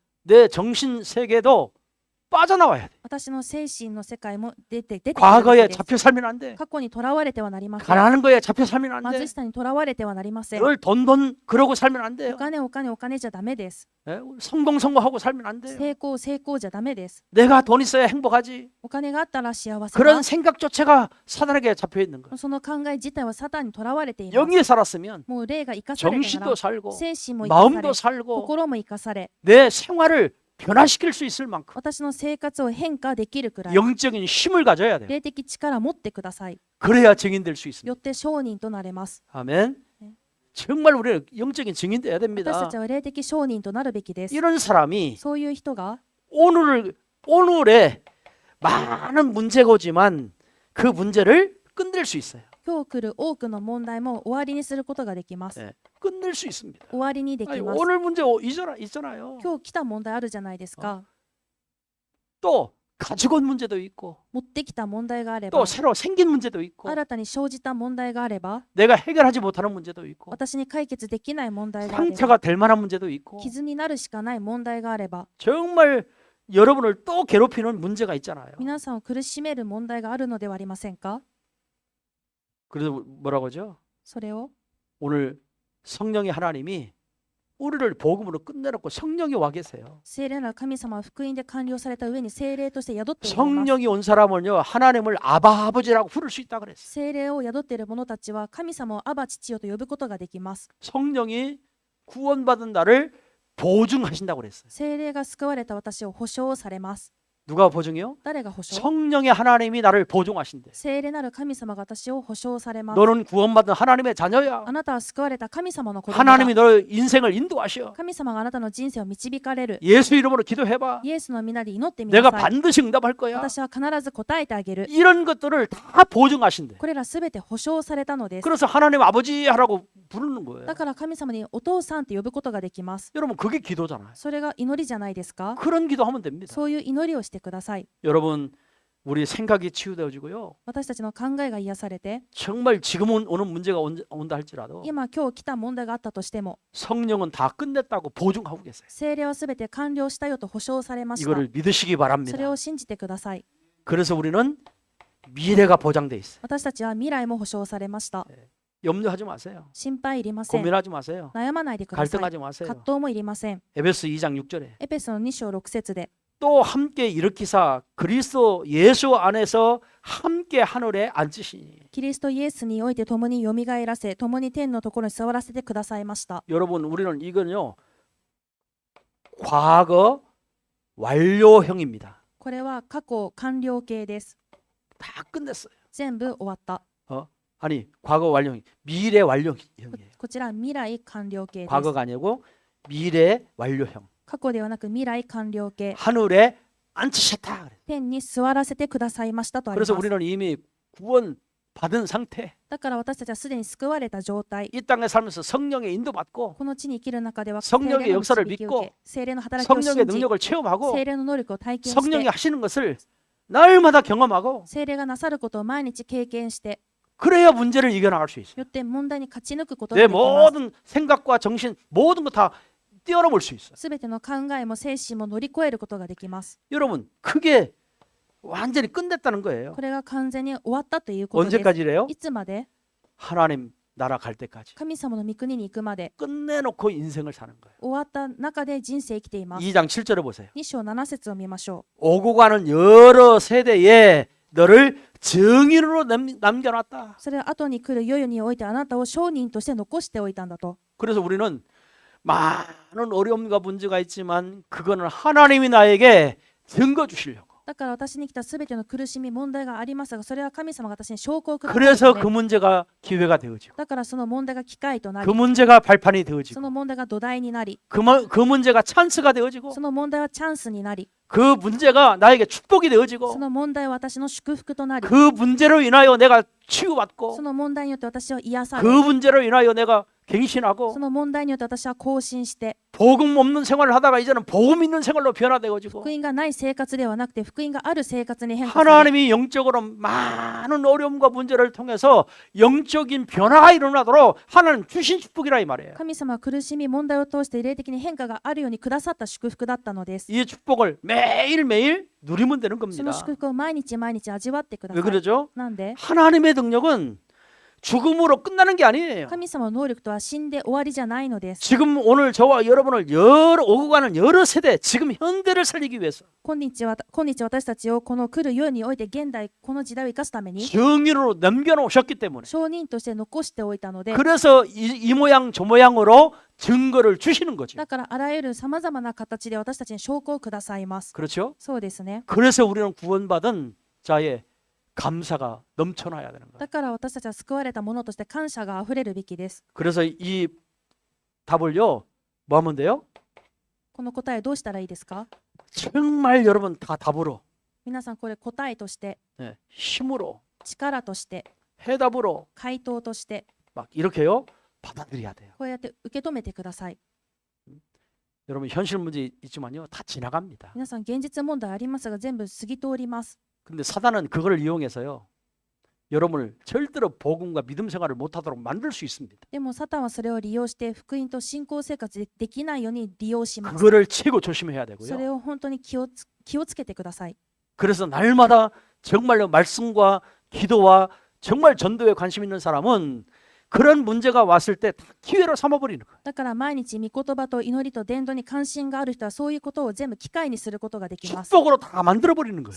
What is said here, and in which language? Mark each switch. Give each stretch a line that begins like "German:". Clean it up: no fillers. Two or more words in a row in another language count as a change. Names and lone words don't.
Korean: 내 정신 세계도 빠져나와야 돼.
Japanese: 私の精神の世界も出てくるべ
Korean: 과거에
Japanese: きです。
Korean: 잡혀 살면 안 돼.
Japanese: 過去にとらわれてはなりません。
Korean: 가난한 거에 잡혀 살면 안 돼.
Japanese: 貧しさにとらわれてはなりません。
Korean: 늘 돈 그러고 살면 안
Japanese: お
Korean: 돼요.
Japanese: 金お金お金じゃダメです。
Korean: 예? 성공하고 살면 안 돼요.
Japanese: 成功成功じゃダメです。
Korean: 내가 돈 있어야 행복하지.
Japanese: お金があったら幸せ
Korean: 그런
Japanese: だ。
Korean: 생각조차가 사단에게 잡혀 있는 거예요.
Japanese: その考え自体はサタンにとらわれています。
Korean: 영이 살았으면
Japanese: もう霊が生かされたな
Korean: 정신도
Japanese: ら、
Korean: 살고
Japanese: 精神も生かさ
Korean: 마음도
Japanese: れ、
Korean: 살고
Japanese: 心も生かされ、
Korean: 내 생활을 변화시킬 수 있을 만큼
Japanese: 私の生活を変化できるくらい、
Korean: 영적인 힘을 가져야 돼요.
Japanese: 霊的力を持ってください。
Korean: 그래야 증인될 수 있습니다.
Japanese: よって証人となれます。
Korean: 아멘. 네. 정말 우리는 영적인 증인 돼야
Japanese: 私た
Korean: 됩니다.
Japanese: ちは霊的証人となるべきです。
Korean: 이런 사람이
Japanese: そういう人が
Korean: 오늘의 많은 문제가 오지만 그 문제를 끝낼 수 있어요.
Japanese: 今日来る多くの問題も終わりにすることができます。
Korean: 네, 끝낼 수 있습니다.
Japanese: 終わりにでき
Korean: 아니,
Japanese: ます。
Korean: 오늘 문제 있잖아요.
Japanese: 今日来た問題あるじゃないですか。
Korean: 또 가지고 온 문제도 있고
Japanese: 持ってきた問題があれば
Korean: 또 、 새로 생긴 문제도 있고
Japanese: 新たに生じた問題があれば、
Korean: 내가 해결하지 못하는 문제도 있고
Japanese: 私に解決できない問題があれば、
Korean: 상처가 될 만한 문제도 있고
Japanese: 傷になるしかない問題があれば、
Korean: 정말 여러분을 또 괴롭히는 문제가 있잖아요.
Japanese: 皆さんを苦しめる問題があるのではありませんか？
Korean: 그래서 뭐라고 하죠?
Japanese: それを
Korean: 오늘 성령의 하나님이 우리를 복음으로 끝내놓고 성령이 와 계세요.
Japanese: 聖霊なる神様は福音で完了された上に聖霊として宿っております。
Korean: 성령이 온 사람은요 하나님을 아바 아버지라고 부를 수 있다 그랬어요.
Japanese: 聖霊を宿っている者たちは神様をアバ父よと呼ぶことができます。
Korean: 성령이 구원받은 나를 보증하신다고 그랬어요.
Japanese: 聖霊が救われた私を保証されます。
Korean: 누가 보증이요?
Japanese: 誰が保証？
Korean: 성령의 하나님이 나를 보증하신대.
Japanese: 聖霊なる神様が私を保証されます。
Korean: 너는 구원받은 하나님의 자녀야.
Japanese: あなたは救われた神様の子供だ。
Korean: 하나님이 너의 인생을 인도하셔.
Japanese: 神様があなたの人生を導かれる。
Korean: 예수 이름으로 기도해봐.
Japanese: イエスの皆で祈ってみな
Korean: 내가
Japanese: さい。
Korean: 반드시 응답할 거야.
Japanese: 私は必ず答えてあげる。
Korean: 이런 것들을 다 보증하신대.
Japanese: これらすべて保証されたのです。
Korean: 그래서 하나님 아버지 하라고 부르는 거예요.
Japanese: だから神様にお父さんって呼ぶことができます。
Korean: 여러분 그게 기도잖아요.
Japanese: それが祈りじゃないですか？
Korean: 그런 기도하면 됩니다.
Japanese: そういう祈りをしてください。
Korean: 여러분 우리 생각이 치유되어지고요.
Japanese: 私たちの考えが癒されて、
Korean: 정말 지금 오는 문제가 온다 할지라도
Japanese: 今来た問題があったとしても、
Korean: 성령은 다 끝냈다고 보증하고 계세요.
Japanese: 聖霊はすべて完了したよと保証されました。
Korean: 이거를 믿으시기
Japanese: それ
Korean: 바랍니다.
Japanese: を信じてください。
Korean: 그래서 우리는 미래가 보장돼 있어요.
Japanese: 私たちは未来も保証されました。
Korean: 염려하지 마세요.
Japanese: 心配いりません。
Korean: 고민하지 마세요.
Japanese: 悩まないでください。
Korean: 갈등하지 마세요.
Japanese: 葛藤もいりません。
Korean: 에베소 2장 6절에
Japanese: エペソの2章6節で、
Korean: 또 함께 일으키사 그리스도 예수 안에서 함께 하늘에 앉으시니.
Japanese: キリストイエスにおいて共によみがえらせ、共に天のところに座らせてくださいました。
Korean: 여러분 우리는 이건요 과거 완료형입니다.
Japanese: これは過去完了形です。
Korean: 다 끝냈어요.
Japanese: 全部終わった。
Korean: 아니 과거 완료형, 미래 완료형이에요.
Japanese: こちら未来完了形です。
Korean: 과거가 아니고 미래 완료형.
Japanese: 過去ではなく未来完了形。
Korean: 하늘에 앉히셨다. 그래요.
Japanese: 天に座らせてくださいましたとありま
Korean: 그래서
Japanese: す。
Korean: 우리는 이미 구원 받은 상태.
Japanese: だから私たちはすでに救われた状態。
Korean: 이 땅에 살면서 성령의 인도받고
Japanese: この地に生きる中では
Korean: 성령의
Japanese: 聖霊の
Korean: 역사를
Japanese: 導きを受
Korean: 믿고
Japanese: け、聖霊の働きを
Korean: 성령의
Japanese: 信じ、
Korean: 능력을 체험하고
Japanese: 聖霊の能力を体験し
Korean: 성령이
Japanese: て、
Korean: 하시는 것을 날마다 경험하고
Japanese: 聖霊がなさることを毎日経験して、
Korean: 그래야 문제를 이겨나갈 수 있어요.
Japanese: よって問題に勝ち抜くことが
Korean: 내
Japanese: できます。
Korean: 모든 생각과 정신 모든 거 다 뛰어넘을 수 있어요.
Japanese: すべての考えも精神も乗り越えることができます。
Korean: 여러분 그게 완전히 끝냈다는 거예요.
Japanese: これが完全に終わったということです。
Korean: 언제까지래요?
Japanese: いつまで？
Korean: 하나님 나라 갈 때까지
Japanese: 神様の御国に行くまで、
Korean: 끝내놓고 인생을 사는 거예요.
Japanese: 終わった中で人生生きています。
Korean: 2장 7절을 보세요.
Japanese: 2 章7節を見ましょ
Korean: 오고 가는 여러 세대에 너를 증인으로 남겨놨다.
Japanese: う。それは後に来る世々においてあなたを証人として残しておいたんだと。
Korean: 그래서 우리는 많은 어려움과 문제가 있지만 그거는 하나님이 나에게 증거 주시려고.
Japanese: だから私に来たすべての苦しみ、問題がありますが、それは神様が私に証拠をくださる
Korean: 그래서
Japanese: ため
Korean: 그 문제가 기회가 되어지고
Japanese: だからその問題が機会とな
Korean: 그
Japanese: り、
Korean: 문제가 발판이
Japanese: そ
Korean: 되어지고
Japanese: の問題が土台になり、
Korean: 그 문제가 찬스가 되어지고
Japanese: その問題はチャンスになり、
Korean: 그 문제가 나에게 축복이
Japanese: そ
Korean: 되어지고
Japanese: の問題は私の祝福となり、
Korean: 그 문제로 인하여 내가
Japanese: そ
Korean: 치유받고
Japanese: の問題によって私は癒さ
Korean: 그
Japanese: れ、
Korean: 문제로 인하여 내가 갱신하고
Japanese: その問題によって私は更新して、
Korean: 복음 없는 생활을 하다가 이제는 복음 있는 생활로 변화되어지고
Japanese: 福音がない生活ではなくて福音がある生活に変化され、
Korean: 하나님이 영적으로 많은 어려움과 문제를 통해서 영적인 변화가 일어나도록 하나님 주신 축복이라 이 말이에요.
Japanese: 神様は苦しみ問題を通して霊的に変化があるようにくださった祝福だったのです。
Korean: 이 축복을 매일매일 누리면 되는
Japanese: そ
Korean: 겁니다.
Japanese: の祝福を毎日毎日味わってくださ
Korean: 왜
Japanese: い。
Korean: 그러죠?
Japanese: なんで
Korean: 하나님의 능력은 죽음으로 끝나는 게 아니에요.
Japanese: 神様の能力とは死んで終わりじゃないのです。
Korean: 지금 오늘 저와 여러분을 오고 가는 여러 세대, 지금 현대를 살리기 위해서
Japanese: 今日私たちをこの来る世において現代この時代を生かすために
Korean: 정인으로 남겨놓으셨기 때문에
Japanese: 証人として残しておいたので、
Korean: 그래서 이 모양 저 모양으로 증거를 주시는 거죠.
Japanese: だからあらゆるさまざまな形で私たちに証拠をくださいます。
Korean: 그렇죠?
Japanese: そうですね。
Korean: 그래서 우리는 구원받은 자의 감사가 넘쳐나야 되는 거예요.
Japanese: だから私たちは救われたものとして感謝があふれるべきです。
Korean: 그래서 이 답을요, 뭐 하면 돼요?
Japanese: この答えどうしたらいいですか？
Korean: 정말 여러분 다 답으로,
Japanese: 皆さんこれ答えとして、
Korean: 힘으로,
Japanese: 力として、
Korean: 해답으로
Japanese: 回答として、
Korean: 막 이렇게요 받아들여야 돼요.
Japanese: こうやって受け止めてください。
Korean: 여러분 현실 문제 있지만요, 다 지나갑니다.
Japanese: 皆さん現実問題ありますが全部過ぎ通ります。
Korean: 근데 사단은 그걸 이용해서요, 여러분을 절대로 복음과 믿음 생활을 못하도록 만들 수 있습니다.
Japanese: でもサタンはそれを利用して福音と信仰生活できないように利用します。
Korean: 그거를 최고 조심해야
Japanese: それ
Korean: 되고요.
Japanese: を本当に気をつけてください。
Korean: 그래서 날마다 정말로 말씀과 기도와 정말 전도에 관심 있는 사람은 그런 문제가 왔을 때 다 기회로 삼아버리는 거예요.
Japanese: だから毎日御言葉と祈りと伝道に関心がある人はそういうことを全部機会にすることができます。
Korean: 축복으로 다 만들어버리는 거예요.